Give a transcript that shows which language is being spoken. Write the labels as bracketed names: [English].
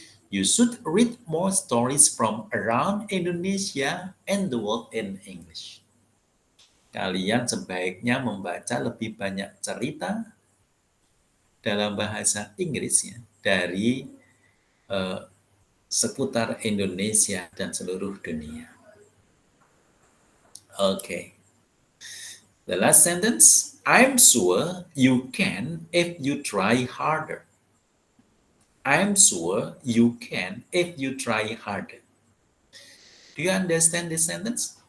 [English] You should read more stories from around Indonesia and the world in English. [Indonesian] Kalian sebaiknya membaca lebih banyak cerita dalam bahasa Inggris, ya, dari seputar Indonesia dan seluruh dunia. Okay. [English] The last sentence, I'm sure you can if you try harder. I'm sure you can if you try harder. Do you understand this sentence?